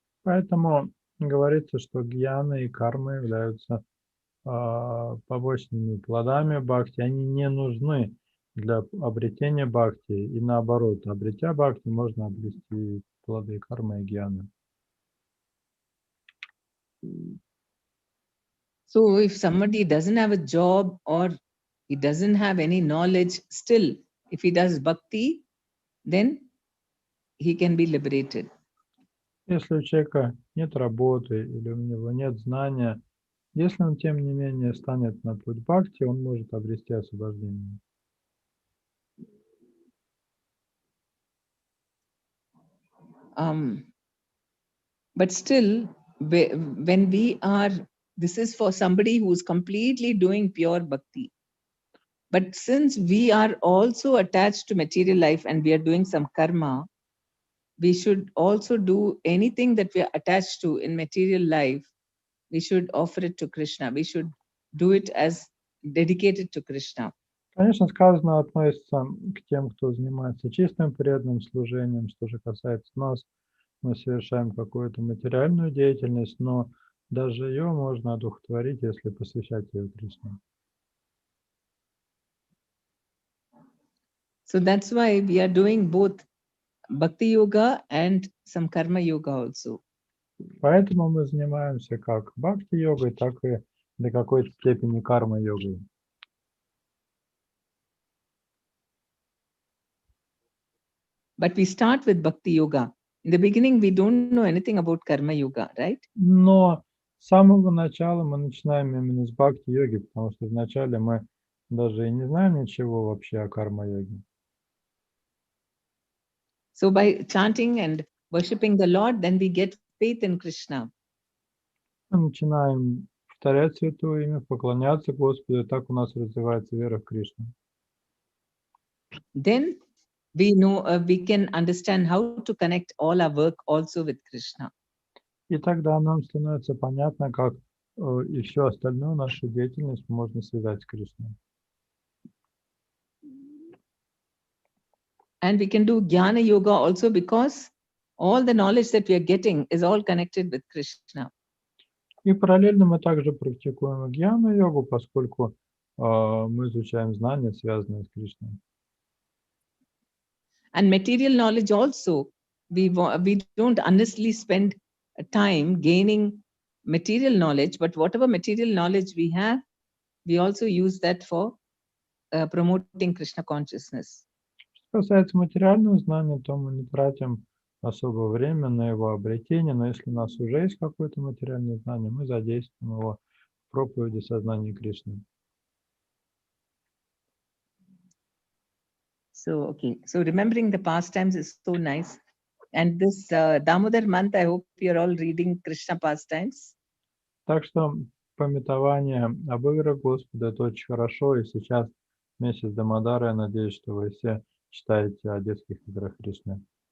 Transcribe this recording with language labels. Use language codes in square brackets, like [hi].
[ru] Поэтому говорится, что гьяна и карма являются побочными плодами бхакти. Они не нужны для обретения бхакти. И наоборот, обретя бхакти, можно обрести плоды кармы и гьяны. [en] So if somebody doesn't have a job or he doesn't have any knowledge, still, if he does bhakti, then he can be liberated. [ru] Если у человека нет работы или у него нет знания, если он, тем не менее, станет на путь бхакти, он может обрести освобождение. [en] But still, when we are, this is for somebody who's completely doing pure bhakti. But since we are also attached to material life and we are doing some karma, we should also do anything that we are attached to in material life. We should offer it to Krishna. We should do it as dedicated to Krishna. [ru] Конечно, сказано относится к тем, кто занимается чистым преданным служением. Что же касается нас, мы совершаем какую-то материальную деятельность, но даже ее можно одухотворить, если посвящать ее Кришне. [en] So that's why we are doing both Bhakti Yoga and some Karma Yoga also. [ru] Поэтому мы занимаемся как бхакти-йогой, так и до какой-то степени карма-йогой. [en] But we start with Bhakti Yoga. In the beginning, we don't know anything about Karma Yoga, right? [ru] Но с самого начала мы начинаем именно с бхакти-йоги, потому что вначале мы даже и не знаем ничего вообще о карма-йоге. [en] So by chanting and worshipping the Lord, then we get faith in Krishna. [ru] Мы начинаем повторять святое имя, поклоняться Господу, и так у нас развивается вера в Кришну. [en] Then we know we can understand how to connect all our work also with Krishna. [ru] И тогда нам становится понятно, как и всю остальную нашу деятельность можно связать с Кришной. [en] And we can do Jnana Yoga also because all the knowledge that we are getting is all connected with Krishna. [ru] И параллельно мы также практикуем гьяна-йогу, поскольку мы изучаем знания, связанные с Кришной. [en] And material knowledge also, we don't honestly spend time gaining material knowledge, but whatever material knowledge we have, we also use that for promoting Krishna consciousness. [ru] Что касается материального знания, то мы не тратим особое время на его обретение, но если у нас уже есть какое-то материальное знание, мы задействуем его в проповеди сознания Кришны. [en] So, okay. So remembering the pastimes is so nice. And this Damodar month, I hope you're all reading Krishna pastimes. [ru] Так что памятование об играх Господа — это очень хорошо, и сейчас месяц Дамодара, я надеюсь, что вы все читаете о детских играх Кришны.